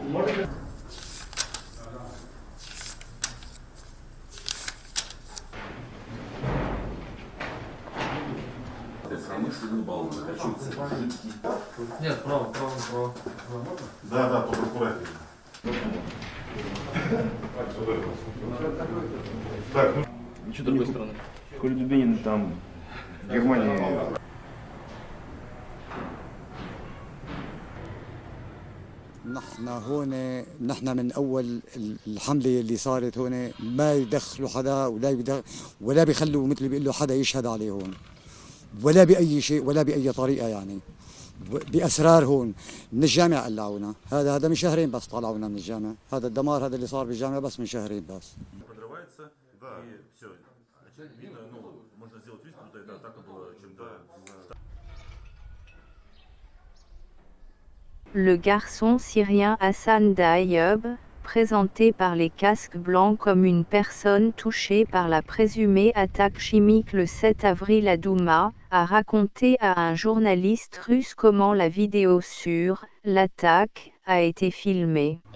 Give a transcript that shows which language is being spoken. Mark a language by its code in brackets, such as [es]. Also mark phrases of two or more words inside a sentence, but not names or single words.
[ru] Нет, право. Да, только аккуратнее. Так, ну. Что с другой стороны? Коля Дубинин там, в Германии. [ar] نحن من اول الحمله اللي صارت هون ما يدخلوا حدا ولا بيخلوا مثل بيقولوا حدا يشهد عليه هون ولا باي شيء ولا باي طريقه يعني باسرار هون من الجامعه قلعونا هذا من شهرين بس طلعونا من الجامعه هذا الدمار هذا اللي صار بالجامعه بس من شهرين بس [ru] Подрывается, да, и все. Видно, можно сделать вид, будто эта атака была чем-то. [fr] Le garçon syrien Hassan Dayoub, présenté par les casques blancs comme une personne touchée par la présumée attaque chimique le 7 avril à Douma, a raconté à un journaliste russe comment la vidéo sur l'attaque a été filmée.